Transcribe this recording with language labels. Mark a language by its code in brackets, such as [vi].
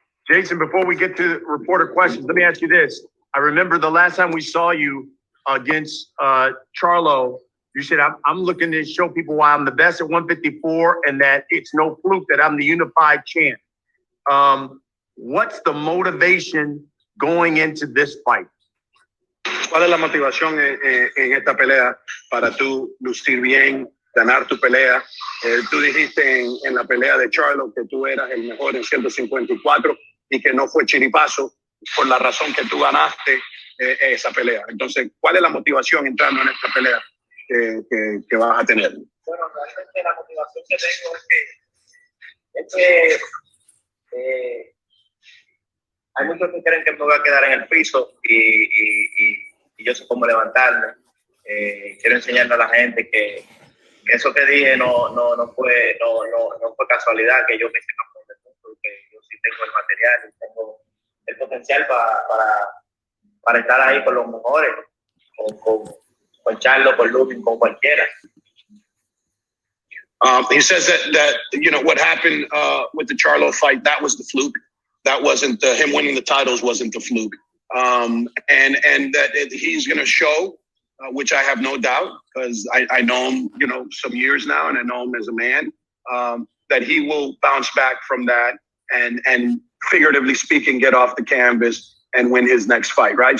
[en] Jason, before we get to reporter questions, let me ask you this. I remember the last time we saw you against Charlo, you said, I'm looking to show people why I'm the best at 154 and that it's no fluke that I'm the unified champ. What's the motivation going into this fight? [es] ¿Cuál es la motivación en esta pelea para tú lucir bien, ganar tu pelea? Tú dijiste en la pelea de Charlo que tú eras el mejor en 154 y que no fue chiripazo por la razón que tú ganaste esa pelea. Entonces, ¿cuál es la motivación entrando en esta pelea que vas a tener? Bueno, realmente la motivación que tengo es que hay muchos que creen que me voy a quedar en el piso y yo sé cómo levantarme. Quiero enseñarle a la gente que eso que dije no fue casualidad, que yo me hice campeón del mundo, que yo sí tengo el material y tengo el potencial para estar ahí con los mejores, con Charlo, con Lubin, con cualquiera. [en] He says that what happened with the Charlo fight, that was the fluke. That wasn't him winning the titles wasn't the fluke. And that he's going to show, which I have no doubt, because I know him, some years now, and I know him as a man, that he will bounce back from that and figuratively speaking, get off the canvas and win his next fight, right?